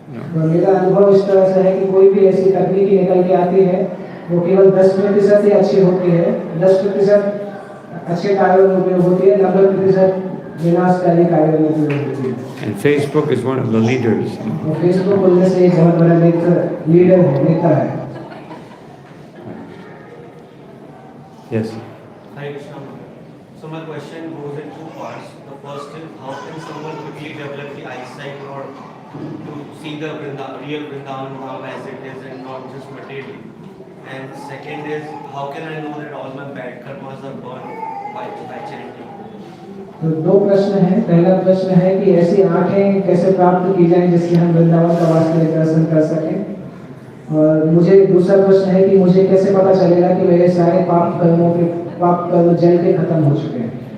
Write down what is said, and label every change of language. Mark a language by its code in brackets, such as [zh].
[hi] मेरा अनुभव इस तरह से है कि कोई भी ऐसी तकनीकी निकल के आती है, वो केवल 10% ही अच्छी होती है, 10% अच्छे कार्यों में उपयोग होती है, 90% विनाशकारी कार्यों में उपयोग होती है। [en] And Facebook is one of the leaders. [hi] Facebook उनमें से एक बहुत बड़ा लीडर है, नेता है। [en] Yes. Hare Krishna. So my question goes in 2 parts. The first is, how can someone quickly develop the eyesight or to see the real Vrindavan Dham as it is and not just materially? And second is, how can I know that all my bad karmas are burned by chanting? [hi] तो 2 प्रश्न हैं। पहला प्रश्न है कि ऐसी आंखें कैसे प्राप्त की जाएं जिससे हम वृंदावन का वास्तविक दर्शन कर सकें, और मुझे दूसरा प्रश्न है कि मुझे कैसे पता चलेगा कि मेरे सारे पाप कर्म जल के खत्म हो चुके हैं।